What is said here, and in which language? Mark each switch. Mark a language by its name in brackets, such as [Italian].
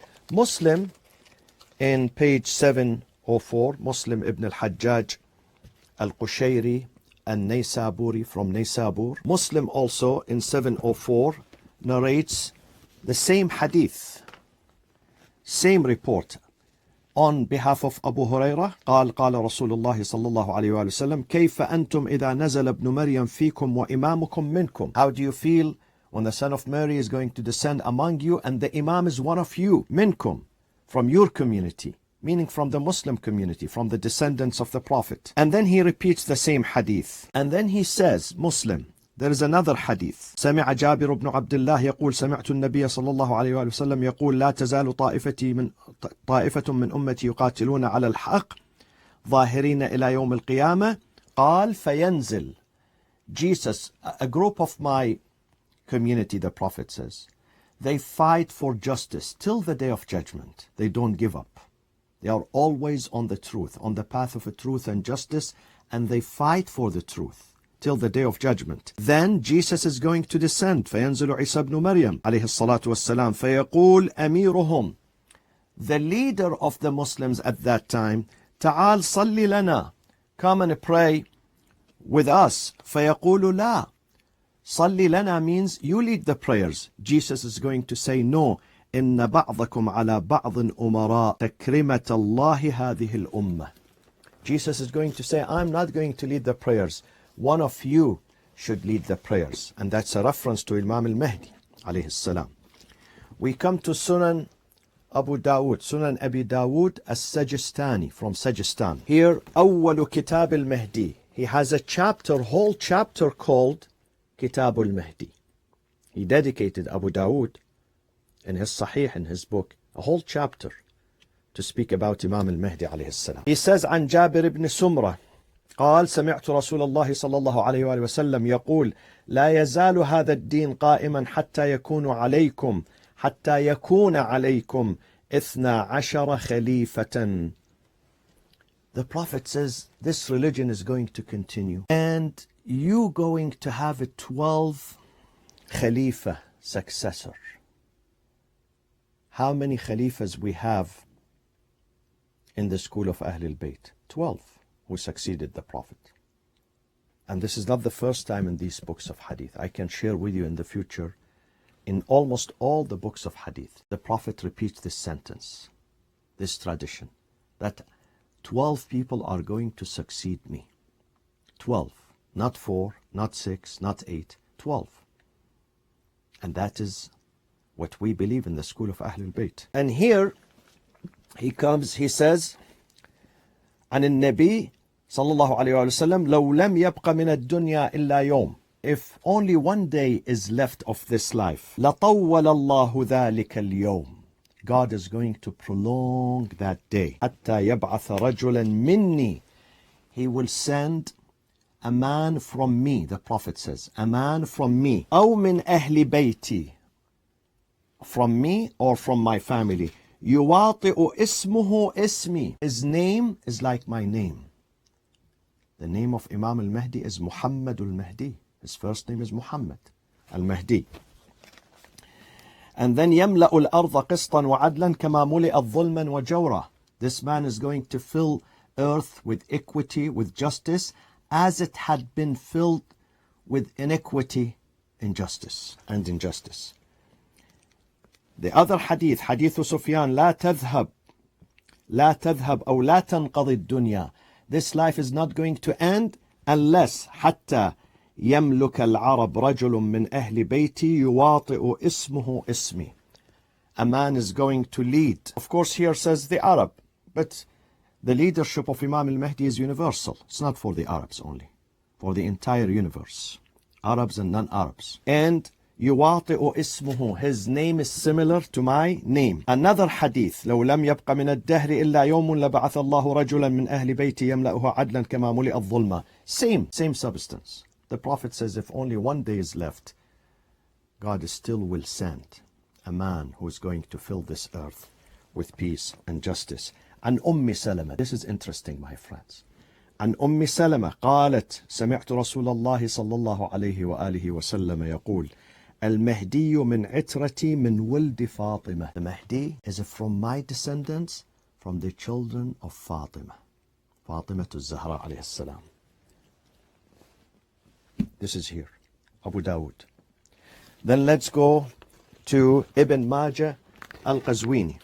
[English] Muslim in page 704, Muslim ibn al-Hajjaj al-Qushayri al-Naysaburi from Naysabur. Muslim also in 704 narrates the same hadith, same report on behalf of Abu Huraira. [Arabic] قال رسول الله صلى الله عليه وآله وسلم كيف أنتم إذا نزل ابن مريم فيكم وإمامكم منكم. [English] How do you feel when the Son of Mary is going to descend among you and the Imam is one of you, minkum, from your community, meaning from the Muslim community, from the descendants of the Prophet. And then he repeats the same hadith. And then he says, Muslim, there is another hadith. [Arabic] سمع جابر بن عبد الله يقول سمعت النبي صلى الله عليه وآله وسلم يقول لا تزال طائفة من أمتي يقاتلون على الحق ظاهرين إلى يوم القيامة. قال فينزل. [English] Jesus, a group of my community, the Prophet says, they fight for justice till the day of judgment. They don't give up. They are always on the truth, on the path of truth and justice, and they fight for the truth till the day of judgment. Then Jesus is going to descend. [Arabic] فينزل عيسى بن مريم عليه الصلاة والسلام فيقول أميرهم, [English] the leader of the Muslims at that time, [Arabic] تعال صل لنا, [English] come and pray with us. [Arabic] فيقول لا. صل لنا [English] means you lead the prayers. Jesus is going to say no. [Arabic] إن بعضكم على بعض أمراء تكرمة الله هذه الأمة. [English] Jesus is going to say, I'm not going to lead the prayers. One of you should lead the prayers. And that's a reference to Imam Mahdi alayhi salam. We come to Sunan Abu Dawud, Sunan Abi Dawud as-Sajistani from Sajistan. Here, [Arabic] أول كتاب المهدي. [English] He has a chapter, whole chapter called Kitab al-Mahdi. He dedicated Abu Dawud in his Sahih, in his book, a whole chapter to speak about Imam al-Mahdi alayhi salam. He says, [Arabic] عن جابر بن سمرة قال سمعت رسول الله صلى الله عليه وآله وسلم يقول لا يزال هذا الدين قائما حتى يكون عليكم 12 خليفة. [English] The Prophet says this religion is going to continue and you going to have a 12 Khalifa successor. How many Khalifas we have in the school of Ahlul Bayt? 12 who succeeded the Prophet. And this is not the first time in these books of Hadith. I can share with you in the future, in almost all the books of Hadith, the Prophet repeats this sentence, this tradition, that 12 people are going to succeed me. 12, not 4, not 6, not 8, 12. And that is what we believe in the school of Ahlul Bayt. And here he says, [Arabic] عن النبي صلى الله عليه وسلم لو لم يبق من الدنيا إلا يوم. [English] If only one day is left of this life, [Arabic] لطول الله ذلك اليوم. [English] God is going to prolong that day. [Arabic] حتى يبعث رجلا مني. [English] He will send a man from me, the Prophet says, a man from me. [Arabic] أو من أهل بيتي. [English] from me or from my family. [Arabic] يواطئ اسمه اسمي. [English] His name is like my name. The name of Imam al-Mahdi is Muhammad al-Mahdi. His first name is Muhammad al-Mahdi. And then [Arabic] يملأ الأرض قسطا وعدلا كما ملئت ظلما وجورا. [English] This man is going to fill earth with equity, with justice, as it had been filled with iniquity, injustice, and injustice. The other hadith, [Arabic] Hadith Sufyan, لا تذهب أو لا تنقضي الدنيا. [English] This life is not going to end unless [Arabic] حتى يملك العرب رجل من أهل بيتي يواطئ اسمه اسمي. [English] A man is going to lead. Of course here says the Arab, but the leadership of Imam al-Mahdi is universal. It's not for the Arabs only, for the entire universe, Arabs and non-Arabs. And [Arabic] يواطئ اسمه, [English] his name is similar to my name. Another hadith, [Arabic] لو لم يبق من الدهر إلا يوم لبعث الله رجلا من أهل بيتي يملأه عدلا كما ملئ الظلمة. [English] Same substance. The Prophet says if only one day is left, God still will send a man who is going to fill this earth with peace and justice. [Arabic] عن سلمة. [English] This is interesting, my friends. [Arabic] عن سلمة قالت سمعت رسول الله صلى الله عليه وآله وسلم يقول المهدي من عترتي من ولد فاطمة. [English] The Mahdi is from my descendants, from the children of Fatima. Fatima to Zahra alayhi salam. This is here, Abu Dawud. Then let's go to Ibn Majah al-Qazwini.